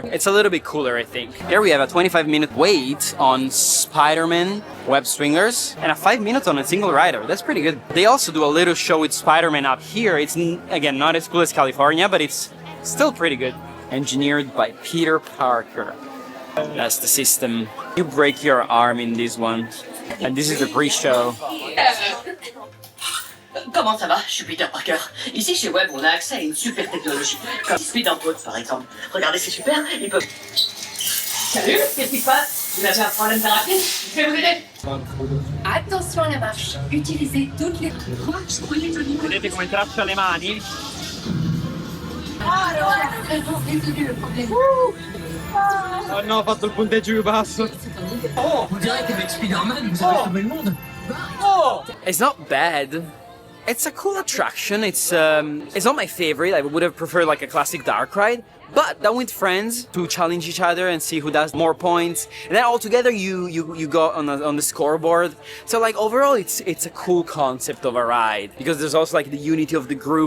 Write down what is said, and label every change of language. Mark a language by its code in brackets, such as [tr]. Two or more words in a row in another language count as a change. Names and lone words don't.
[en] It's a little bit cooler, I think. Here we have a 25-minute wait on Spider-Man web swingers and a 5 minutes on a single rider. That's pretty good. They also do a little show with Spider-Man up here. It's, again, not as cool as California, but it's still pretty good. Engineered by Peter Parker. That's the system. You break your arm in this one. And this is the pre-show. [fr] Comment ça va? Je suis Peter Parker. Ici chez Web, on a accès à une super technologie. Comme Speed Pods par exemple. Regardez, c'est super. Ils peuvent... Salut, qu'est-ce qui se passe? Vous avez un problème de rapide? Je vais vous aider. Attention à la marche. Utilisez toutes les... [it] Vedete come traccia le mani? Oh no, ho fatto il punteggio più basso. [fr] Oh, on dirait qu'avec Spider-Man, vous avez sauvé le monde. [en] Oh! It's not bad. It's a cool attraction. It's not my favorite. I would have preferred like a classic dark ride. But done with friends to challenge each other and see who does more points, and then all together you go on the scoreboard. So like overall, it's a cool concept of a ride because there's also like the unity of the group.